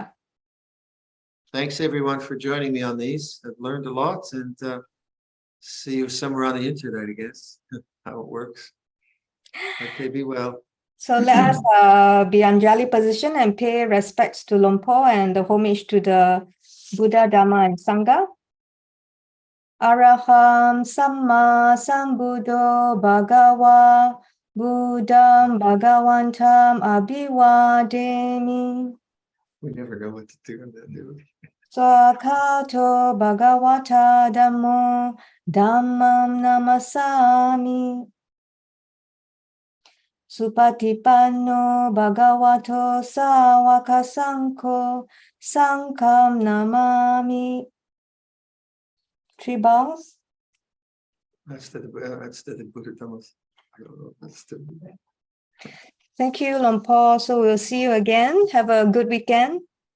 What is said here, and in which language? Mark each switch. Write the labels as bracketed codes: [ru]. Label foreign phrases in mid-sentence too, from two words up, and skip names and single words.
[en] Thanks everyone for joining me on these. I've learned a lot, and see you somewhere on the internet, I guess, how it works. Okay, be well. So let us be Anjali position and pay respects to Luang Por and the homage to the Buddha, Dhamma, and Sangha. [pi] Araham Samma Sambuddho Bhagava Buddham Bhagavantam Abhivademi. [en] We never know what to do on that, do we? [pi] Swakato Bhagavata Dhammo Dhammam Namasami. Supatipanno Bhagavato Sawaka Sankho Sangham Namami. [en] 3 bows. That's the Buddha Dhammas. I don't know. That's the. Thank you, Luang Por. So we'll see you again. Have a good weekend.